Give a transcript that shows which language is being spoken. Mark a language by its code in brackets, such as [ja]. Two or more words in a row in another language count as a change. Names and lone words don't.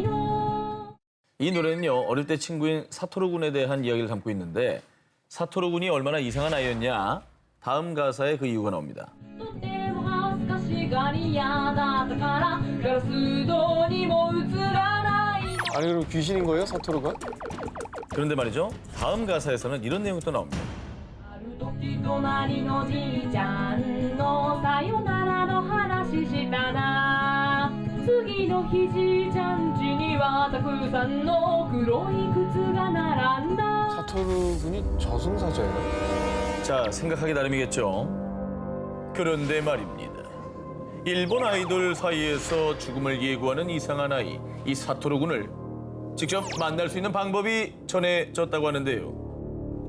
[ko] 이 노래는요, 어릴 때 친구인 사토로군에 대한 이야기를 담고 있는데 사토로군이 얼마나 이상한 아이였냐? 다음 가사에 그 이유가 나옵니다. 아니 그럼 귀신인 거예요, 사토루가? 그런데 말이죠, 다음 가사에서는 이런 내용이 또 나옵니다. [ja] 時隣のじいちゃんのさよならの話したな次の日じいちゃん家にはたくさんの黒い靴が並んだ [ko] 사토루 군이 저승사자예요? 자, 생각하기 나름이겠죠. 그런데 말입니다. 일본 아이돌 사이에서 죽음을 예고하는 이상한 아이, 이 사토루 군을 직접 만날 수 있는 방법이 전해졌다고 하는데요.